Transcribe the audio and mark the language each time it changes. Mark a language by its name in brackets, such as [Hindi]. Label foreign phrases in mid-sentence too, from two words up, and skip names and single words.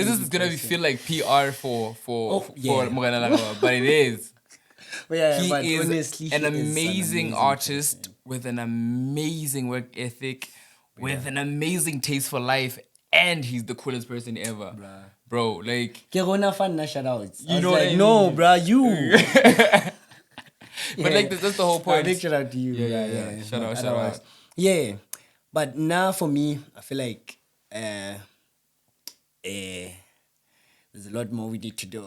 [English] this is gonna person. feel like PR for Morgan Larawa, but it is. Yeah, He but is honestly, an he is an amazing amazing artist person. with an amazing work ethic, with an amazing taste for life, and he's the coolest person ever. Bruh. Bro, like, [Tswana] Ke gona fan na shoutouts. [English] I you was know what like, I no, mean? bruh, you. But like, that's the whole point. Big shout out to you, Yeah, bruh. yeah, yeah. Shout But out, shout otherwise, out. yeah. But now for me, I feel like there's a lot more we need to do.